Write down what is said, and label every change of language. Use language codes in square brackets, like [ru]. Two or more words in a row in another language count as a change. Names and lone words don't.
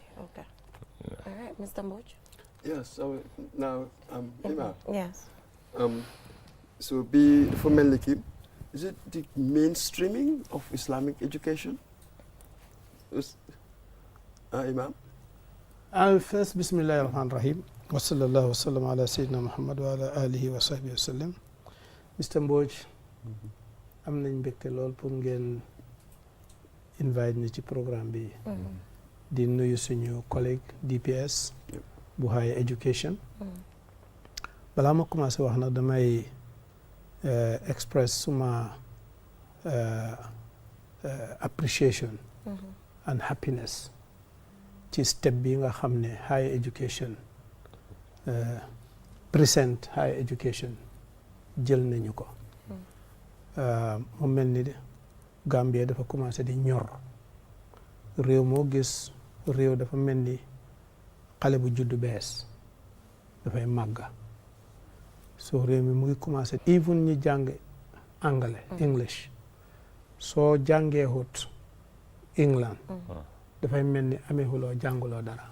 [en] All right, Mr. Mboj. Yes, so now, Imam. Yes. So for Meliki, is it the mainstreaming of Islamic education? Imam? First, [ar] بسم الله الرحمن الرحيم. وصلى الله وسلم على سيدنا محمد وعلى آله وصحبه وسلم. [en] Mr. [wo] Mboj, am nañ mbégte lool pour ngeen invite ñu ci programme bi. Di nuyu suñu collègue DPS bu [en] higher education. [wo] Balaa ma commencé wax nag damay express suma [en] appreciation and happiness [wo] ci step bi nga xam ne [en] higher education present higher education [wo] jël nañu ko. Mu mel ni Gambia dafa commencé di ñor. Réew moo gis réew dafa mel ni xale bu juddu bees dafay màgga. So réew mi mu ngi commencé even ñi jàng anglais English soo jàngee hut England dafay mel ni ameehuloo jànguloo dara.